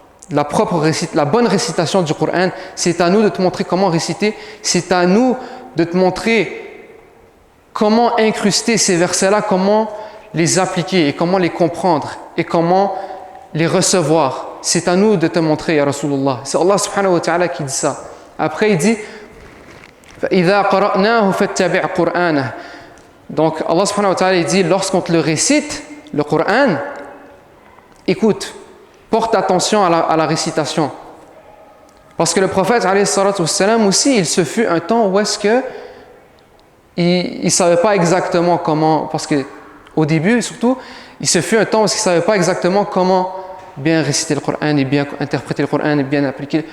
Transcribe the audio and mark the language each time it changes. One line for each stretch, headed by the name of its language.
French: La bonne récitation du Coran, c'est à nous de te montrer comment réciter, c'est à nous de te montrer comment incruster ces versets-là, comment les appliquer et comment les comprendre et comment les recevoir. C'est à nous de te montrer, ya Rasulullah. C'est Allah subhanahu wa ta'ala qui dit ça. Après, il dit
Arabic: فَإِذَا قَرَأْنَاهُ فَاتَّبِعْ قُرْآنَهُ.
French: Donc, Allah subhanahu wa ta'ala il dit lorsqu'on te le récite, le Coran, écoute, porte attention à la récitation. Parce que le prophète alayhi salatu wassalam aussi, il se fut un temps où est-ce que il ne savait pas exactement comment, parce qu'au début surtout, il se fut un temps où il ne savait pas exactement comment bien réciter le Coran et bien interpréter le Coran et bien appliquer.